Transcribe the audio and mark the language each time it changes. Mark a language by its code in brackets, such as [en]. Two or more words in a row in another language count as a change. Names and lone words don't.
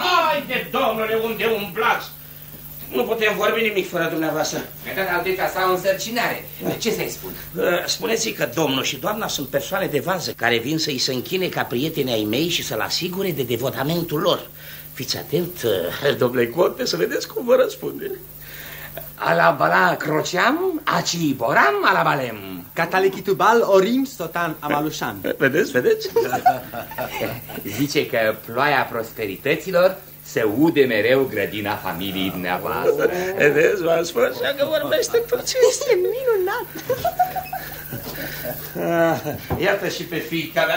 [ro] Haide, domnule, unde umblați? Nu putem vorbi nimic fără dumneavoastră. Dar alteța sa o însărcinare. Ce să-i spun? Spuneți-i că domnul și doamna sunt persoane de vază care vin să-i se închine ca prieteni ai mei și să-l asigure de devotamentul lor. Fiți atent, domnule conte, să vedeți cum vă răspunde. Ala bala croceam, aci boram ala balem. Catalechitubal orim sotan amalușan. Vedeți? Zice că ploaia prosperităților se ude mereu grădina familiei dumneavoastră. Vedeți, v-am spus așa că vorbește turcește. E minunat. Iată și pe fiica mea.